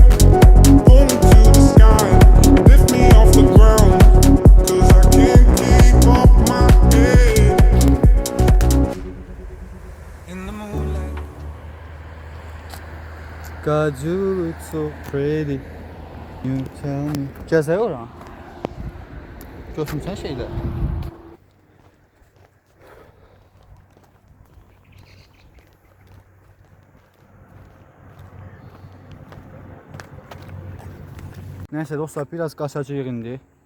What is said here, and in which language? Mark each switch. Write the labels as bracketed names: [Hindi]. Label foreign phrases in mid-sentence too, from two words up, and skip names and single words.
[English] Pull me to the sky, lift me off the ground, 'cause I can't keep up my head. In the moonlight, God, you look so pretty. You tell me. [Azerbaijani] Gəzək ora. Götürmüsən şeylə. Nəysə dostlar, biraz qaçacağıq indi.